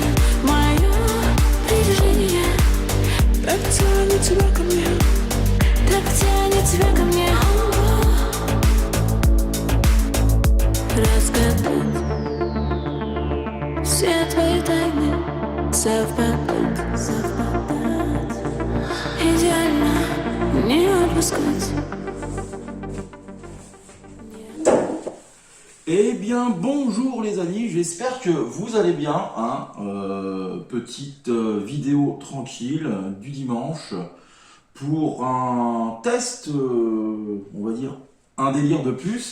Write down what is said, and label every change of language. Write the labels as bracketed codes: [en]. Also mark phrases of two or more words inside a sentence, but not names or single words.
[ru] Мое притяжение так тянет тебя ко мне, так тянет тебя ко мне. Разгадать все твои тайны, совпадать, идеально не отпускать. [fr] Eh bien, bonjour les amis, j'espère que vous allez bien. Petite vidéo tranquille du dimanche pour un test, on va dire, un délire de plus.